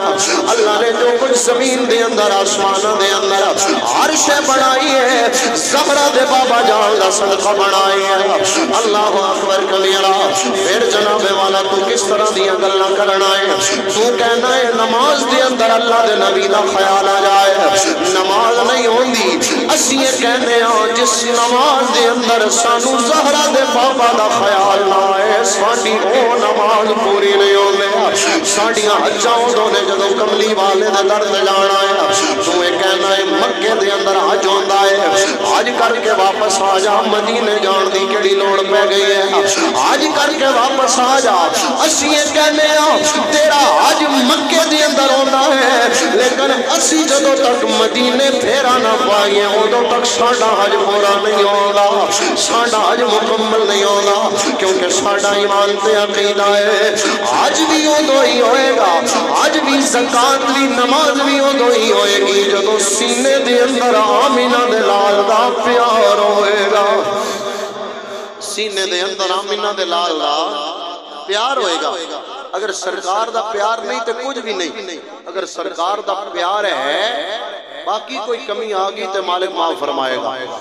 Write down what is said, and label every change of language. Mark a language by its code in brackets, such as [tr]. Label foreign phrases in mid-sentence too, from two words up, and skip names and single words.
[pa] اللہ نے جو کچھ زمین دے اندر آسمانوں دے اندر ہر شے بنائی ہے زہرا دے بابا جان دا صدقہ بنائی ہے۔ [ar] اللہ اکبر کبیرہ۔ [pa] پھر جناب والا تو کس طرح دیا گلاں کرنا ہے؟ تو کہنا ہے نماز دے اندر اللہ دے نبی دا خیال آ جائے، نماز نہیں ہوندی۔ اسی یہ کہنے ہاں جس نماز دے اندر سانو زہرا دے بابا دا خیال نہ آئے ساڈی او نماز پوری نہیں ہوندی۔ ساڈیاں حجاں اودوں نے جدوں کملی والے دے در تے جانا ہے، تو یہ کہنا ہے مکے دے اندر حج ہوندا ہے، حج کر کے واپس آ جا، مدینے جان دی کیڑی لوڑ پہ گئی ہے، حج کر کے واپس آ جا۔ اسی یہ کہنے ہاں تیرا حج مکے دے اندر ہوندا ہے، لیکن اسی جدوں تک مدینے پھیرا نہ پائیے اودوں تک ساڈا حج پورا نہیں ہوگا، ساڈا حج مکمل نہیں ہوگا، کیونکہ ساڈا ایمان تے عقیدہ ہے حج بھی اودوں ہی ہوئے گا، حج بھی زکات بھی نماز بھی اودوں ہی ہوئے گی جدوں سینے دے اندر آمینہ دے لال دا پیار ہوئے گا، سینے دے اندر آمینہ دے لال دا پیار ہوئے گا۔ اگر سرکار دا پیار نہیں تو کچھ بھی نہیں، اگر سرکار دا پیار ہے باقی کوئی کمی آگی تو مالک معاف فرمائے گا۔